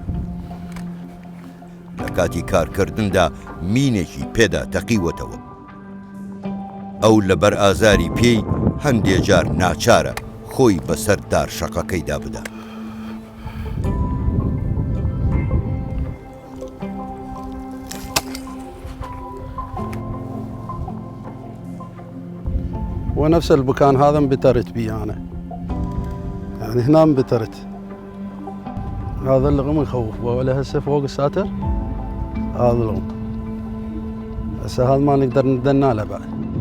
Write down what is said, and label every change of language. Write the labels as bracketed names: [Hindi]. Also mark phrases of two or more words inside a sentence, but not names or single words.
[Central Kurdish] لە کاتی کارکردندا مینێکی پێدا تەقیوەتەوە. ئەو لەبەر ئازاری پێی هەندێک جار ناچارە خۆی بەسەر دارشەقەکەیدا بدە. [Arabic] ونفس المكان هذا انبترت بيه أنا، يعني هنا انبترت. هذا اللغم يخوف، ولا هسه فوق الساتر هذا اللغم، هسه هذا ما نقدر ندنا له بعد.